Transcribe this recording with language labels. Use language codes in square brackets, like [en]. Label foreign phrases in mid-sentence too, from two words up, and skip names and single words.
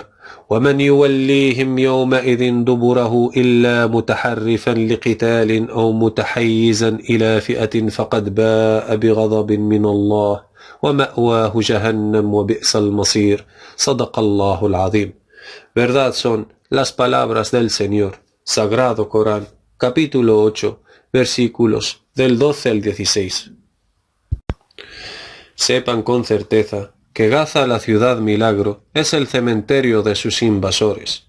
[ar] ومن يوليهم يومئذ دبره إلا متحرفا لقتال أو متحيزا إلى فئة فقد باء بغضب من الله ومأواه جهنم وبئس المصير. صدق الله العظيم. [es] Verdad son las palabras del Señor. Sagrado Corán, capítulo 8, versículos del 12 al 16. Sepan con certeza que Gaza, la ciudad milagro, es el cementerio de sus invasores.